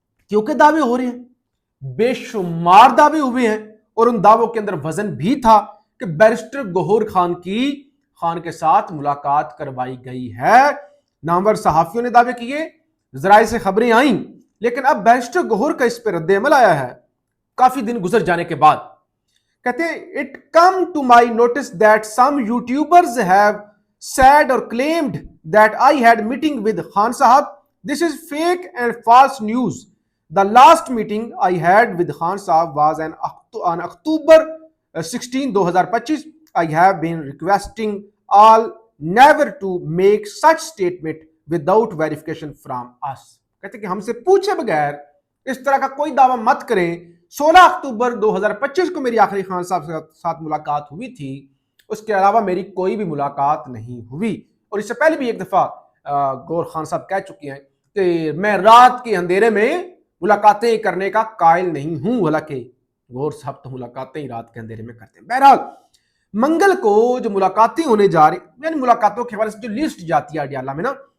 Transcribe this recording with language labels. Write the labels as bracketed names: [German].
[Urdu] کیونکہ دعوے ہو رہے ہیں، بے شمار دعوے ہوئے ہیں، اور ان دعووں کے اندر وزن بھی تھا کہ بیرسٹر گوہر خان کی خان کے ساتھ ملاقات کروائی گئی ہے۔ نامور صحافیوں نے دعوے کیے، ذرائع سے خبریں آئیں، لیکن اب بیرسٹر گوہر کا اس پہ رد عمل آیا ہے کافی دن گزر جانے کے بعد۔ کہتے ہیں [English] It come to my notice that some YouTubers have said or claimed that I had meeting with Khan Sahab. This is fake and false news. The last meeting I had with Khan Sahab was on October 16, 2025. I have been requesting all never to make such statement without verification from us. [Urdu] کہتے کہ ہم سے پوچھے بغیر اس طرح کا کوئی دعویٰ مت کریں۔ 16 اکتوبر 2025 کو میری آخری خان صاحب کے ساتھ ملاقات ہوئی تھی، اس کے علاوہ میری کوئی بھی ملاقات نہیں ہوئی۔ اور اس سے پہلے بھی ایک دفعہ گور خان صاحب کہہ چکے ہیں کہ میں رات کے اندھیرے میں ملاقاتیں کرنے کا قائل نہیں ہوں، حالانکہ گور صاحب تو ملاقاتیں ہی رات کے اندھیرے میں کرتے ہیں۔ بہرحال منگل کو جو ملاقاتیں ہونے جا رہی، یعنی ملاقاتوں کے حوالے سے جو لسٹ جاتی ہے اڈیالہ میں نا،